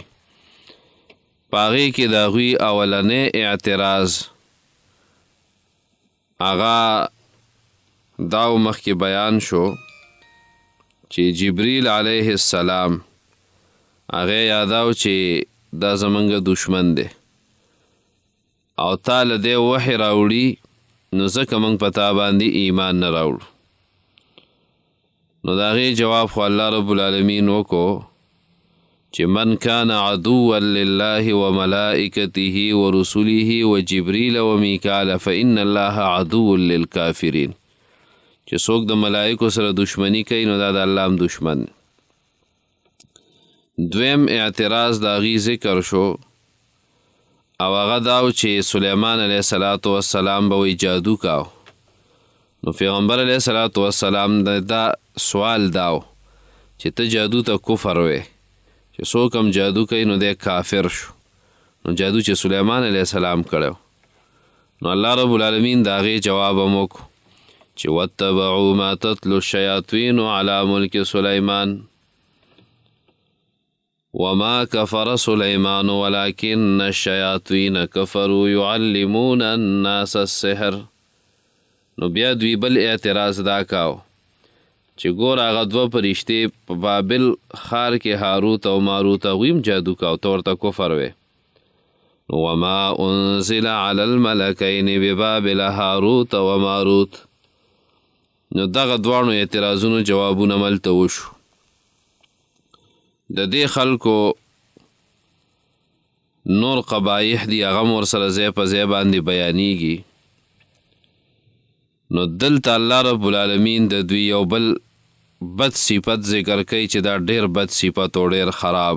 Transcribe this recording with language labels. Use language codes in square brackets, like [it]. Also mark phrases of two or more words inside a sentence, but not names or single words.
[ps] په هغې کې د هغوی اولنی اعتراض هغه دا مخکې بیان شو چې جبریل [ar] علیه السلام [ps] هغې یاداو چې دا زمونږ دشمن دی او تا له دی وحی راوړي، نو ځکه موږ په تا باندې ایمان نه راوړو. نو د هغې جواب خو [ar] الله رب العالمین [ps] وکړو چې [ar] من کان عدوا لله وملائکته ورسله وجبریل ومیکال فإن الله عدو للکافرین، [ps] چې څوک د ملائکو سره دشمنی کوي نو دا د الله هم دشمن. دویم اعتراض د هغې ذکر شو او هغه داو چې سلیمان [ar] علیه السلام [ps] به وی جادو کاو. نو پیغمبر [ar] علیه السلام [ps] دا سوال داو چې ته جادو ته کفر وی، چې څوک هم جادو کوي نو دی کافر شو. نو جادو چې سلیمان [ar] علیه السلام [ps] کړی، نو [ar] الله رب العالمین [ps] د هغې جواب هم وکړو چې [ar] واتبعوا ما تتلو الشیاطین علی ملک سلیمان، وما كفر سليمان ولكن الشياطين كفروا يعلمون الناس السحر. [ps] نو بیا دوی بل اعتراض دا کاو چې ګور هغه دوه فرشتې په بابل ښار کې هاروت او ماروت هغوی هم جادو کاو ته ورته کفر وی. [ar] وما انزل على الملكين ببابل هاروت وماروت. [ps] نو دغه دواړو اعتراضونو جوابونه ملته وشو. د دې خلکو نور قبایح دي هغه هم ورسره ځای په ځای باندې بیانیږي. نو دلته [ar] الله رب العالمین [ps] د دوی یو بل بد صفت ذکر کوي چې دا ډېر بد صفت او ډېر خراب.